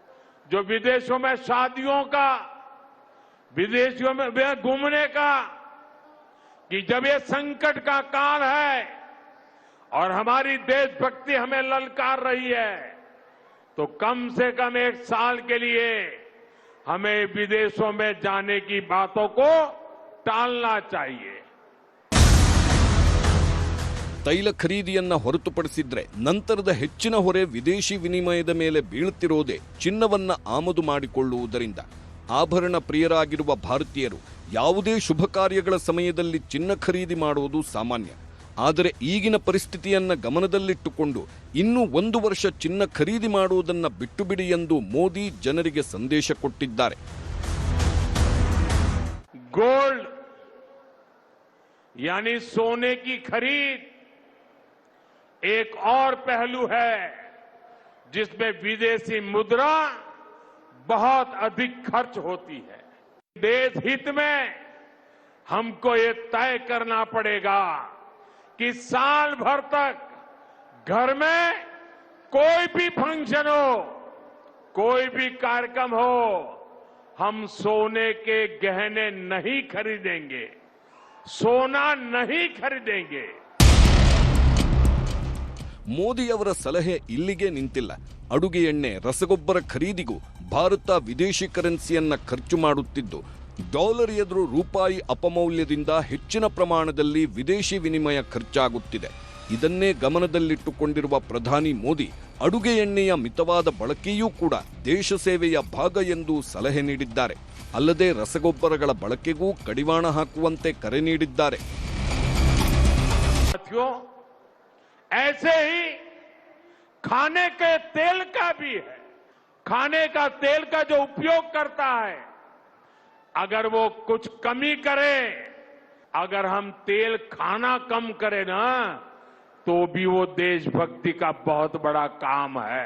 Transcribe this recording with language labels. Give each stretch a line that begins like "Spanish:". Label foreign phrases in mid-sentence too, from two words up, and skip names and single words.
Hindi: जो विदेशों में शादियों का विदेशियों में घूमने का कि जब ये संकट का काल है और हमारी देशभक्ति हमें ललकार रही है तो कम से कम 1 साल के लिए हमें विदेशों में जाने की बातों को टालना चाहिए।
Kannada: ತೈಲ ಖರೀದಿಯನ್ನ ಹೊರತುಪಡಿಸಿದ್ರೆ ನಂತರದ ಹೆಚ್ಚಿನ ಹೊರೆ ವಿದೇಶಿ ವಿನಿಮಯದ ಮೇಲೆ ಬೀಳುತ್ತಿರೋದೇ ಚಿನ್ನವನ್ನ ಆಮದು ಮಾಡಿಕೊಳ್ಳುವುದರಿಂದ ಆಭರಣ ಪ್ರಿಯರಾಗಿರುವ ಭಾರತೀಯರು ಯಾವುದೇ ಶುಭ ಕಾರ್ಯಗಳ ಸಮಯದಲ್ಲಿ ಚಿನ್ನ ಖರೀದಿ ಮಾಡುವುದು ಸಾಮಾನ್ಯ. ಆದರೆ ಈಗಿನ ಪರಿಸ್ಥಿತಿಯನ್ನ ಗಮನದಲ್ಲಿಟ್ಟುಕೊಂಡು ಇನ್ನೂ 1 ವರ್ಷ ಚಿನ್ನ ಖರೀದಿ ಮಾಡುವುದನ್ನ ಬಿಟ್ಟು ಬಿಡಿ ಎಂದು ಮೋದಿ ಜನರಿಗೆ ಸಂದೇಶ ಕೊಟ್ಟಿದ್ದಾರೆ.
Hindi: गोल्ड यानी सोने की खरीद एक और पहलू है जिसमें विदेशी मुद्रा बहुत अधिक खर्च होती है। देश हित में हमको ये तय करना पड़ेगा कि साल भर तक घर में कोई भी फंक्शन हो, कोई भी कार्यक्रम हो, हम सोने के गहने नहीं खरीदेंगे, सोना नहीं खरीदेंगे।
Kannada: ಮೋದಿಯವರ ಸಲಹೆ ಇಲ್ಲಿಗೆ ನಿಂತಿಲ್ಲ. ಅಡುಗೆ ಎಣ್ಣೆ, ರಸಗೊಬ್ಬರ ಖರೀದಿಗೂ ಭಾರತ ವಿದೇಶಿ ಕರೆನ್ಸಿಯನ್ನ ಖರ್ಚು ಮಾಡುತ್ತಿದ್ದು ಡಾಲರ್ ಎದುರು ರೂಪಾಯಿ ಅಪಮೌಲ್ಯದಿಂದ ಹೆಚ್ಚಿನ ಪ್ರಮಾಣದಲ್ಲಿ ವಿದೇಶಿ ವಿನಿಮಯ ಖರ್ಚಾಗುತ್ತಿದೆ. ಇದನ್ನೇ ಗಮನದಲ್ಲಿಟ್ಟುಕೊಂಡಿರುವ ಪ್ರಧಾನಿ ಮೋದಿ ಅಡುಗೆ ಎಣ್ಣೆಯ ಮಿತವಾದ ಬಳಕೆಯೂ ಕೂಡ ದೇಶ ಸೇವೆಯ ಭಾಗ ಎಂದು ಸಲಹೆ ನೀಡಿದ್ದಾರೆ. ಅಲ್ಲದೆ ರಸಗೊಬ್ಬರಗಳ ಬಳಕೆಗೂ ಕಡಿವಾಣ ಹಾಕುವಂತೆ ಕರೆ ನೀಡಿದ್ದಾರೆ.
Hindi: ऐसे ही खाने के तेल का भी है। खाने का तेल का जो उपयोग करता है अगर वो कुछ कमी करे, अगर हम तेल खाना कम करें ना तो भी वो देशभक्ति का बहुत बड़ा काम है।